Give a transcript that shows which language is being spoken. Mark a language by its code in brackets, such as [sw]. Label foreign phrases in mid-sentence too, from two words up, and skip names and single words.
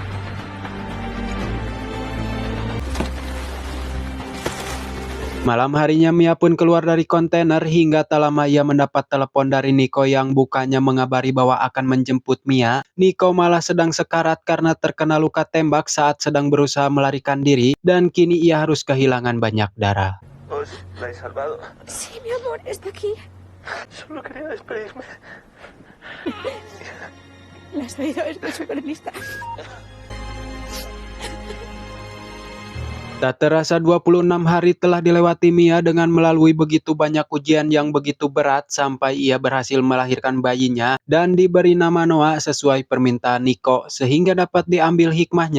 [id] Malam harinya Mia pun keluar dari kontainer hingga tak lama ia mendapat telepon dari Nico yang bukannya mengabari bahwa akan menjemput Mia. Nico malah sedang sekarat karena terkena luka tembak saat sedang berusaha melarikan diri dan kini ia harus kehilangan banyak darah. [es] Vos la he salvado. Sí, mi amor, está aquí. Solo quería despedirme. La has traído este socorrista. [id] Tak terasa 26 hari telah dilewati Mia dengan melalui begitu banyak ujian yang begitu berat sampai ia berhasil melahirkan bayinya dan diberi nama Noah sesuai permintaan Nico sehingga dapat diambil hikmahnya.